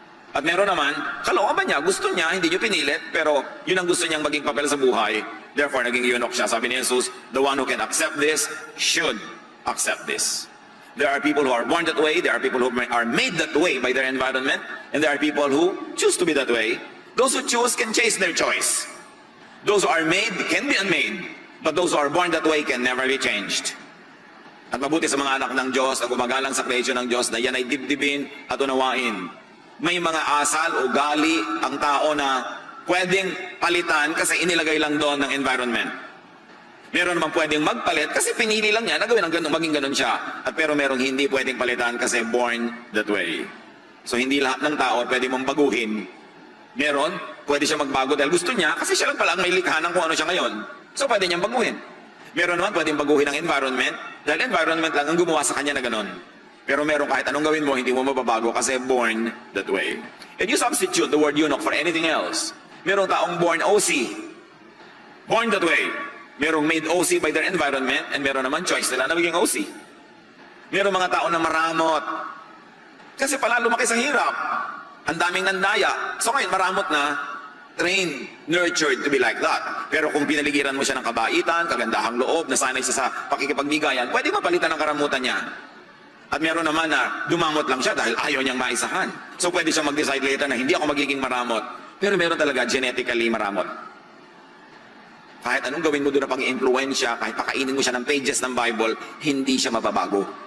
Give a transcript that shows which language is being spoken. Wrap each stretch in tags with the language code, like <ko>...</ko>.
<tl>At meron naman, kalooban ba niya, gusto niya, hindi nyo pinilit, pero yun ang gusto niyang maging papel sa buhay. Therefore, naging eunuch siya. Sabi ni Jesus,</tl> <en>the one who can accept this should accept this. There are people who are born that way, there are people who are made that way by their environment, and there are people who choose to be that way. Those who choose can chase their choice. Those who are made can be unmade, but those who are born that way can never be changed.</en> <tl>At mabuti sa mga anak ng Diyos na gumagalang sa creation ng Diyos na yan ay dibdibin at unawain. May mga asal o gali ang tao na pwedeng palitan kasi inilagay lang doon ng environment. Meron naman pwedeng magpalit kasi pinili lang niya na gawin ang ganun, maging ganun siya. At pero merong hindi pwedeng palitan kasi</tl> <en>born that way.</en> <tl>So hindi lahat ng tao pwede mong baguhin. Meron, pwede siya magbago dahil gusto niya kasi siya lang pala ang may likha ng kung ano siya ngayon. So pwede niyang baguhin. Meron naman pwedeng baguhin ang environment dahil environment lang ang gumawa sa kanya na ganun. Pero meron kahit anong gawin mo, hindi mo mababago kasi</tl> <en>born that way. And you substitute the word eunuch for anything else.</en> <tl>Merong taong</tl> <en>born OC. Born that way.</en> <tl>Merong</tl> <en>made OC by their environment</en> <tl>and meron naman choice nila na maging OC. Merong mga tao na maramot. Kasi pala lumaki sa hirap. Ang daming nandaya.</tl> <en>So</en> <tl>ngayon maramot na,</tl> <en>trained, nurtured to be like that.</en> <tl>Pero kung pinaligiran mo siya ng kabaitan, kagandahang loob, nasanay siya sa pakikipagbigayan, pwede mapalitan ang karamutan niya. At meron naman na dumamot lang siya dahil ayaw niyang maisahan. So pwede siya mag-decide later na hindi ako magiging maramot. Pero meron talaga genetically maramot. Kahit anong gawin mo doon na pang-influensya, kahit pakainin mo siya ng pages ng Bible, hindi siya mababago.</tl>